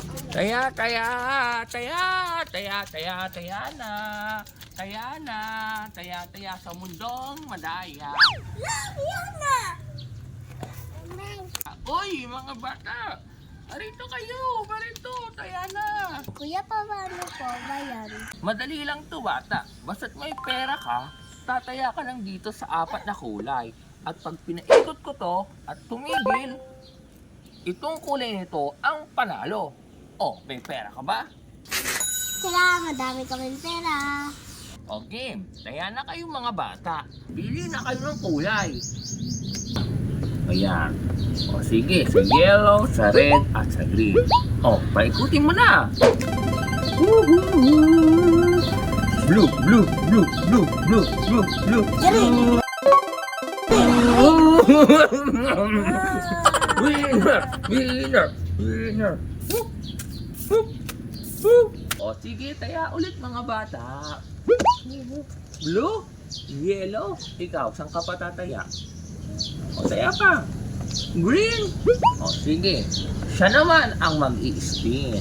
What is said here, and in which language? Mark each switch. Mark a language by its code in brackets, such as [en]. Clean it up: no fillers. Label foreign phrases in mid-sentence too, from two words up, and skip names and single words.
[tl] Taya, taya, taya, taya, taya, taya na. Taya na, taya, taya sa mundong madaya. Yan na! Uy, mga bata! Arito kayo! Barito! Taya na! Kuya, paano po ba yan? Madali lang to, bata. Basta't may pera ka, tataya ka lang dito sa 4 na kulay. At pag pinaikot ko to at tumigil, itong kulay nito ang panalo. Oh, may pera ka ba? Sila, madami kaming pera. O game, taya na kayo mga bata. Pili na kayo ng kulay. Ayan. O sige, sa yellow, sa red, at sa green. O, paikutin mo na. [en] Blue, blue, blue, blue, blue, blue, blue. [tl] Green. [en] Winner! Winner! Winner! [tl] O sige, taya ulit mga bata. [en] Blue? Yellow? [tl] Ikaw, saan ka pa tataya? O taya pa. Green? O sige, siya naman ang mag-i-spin.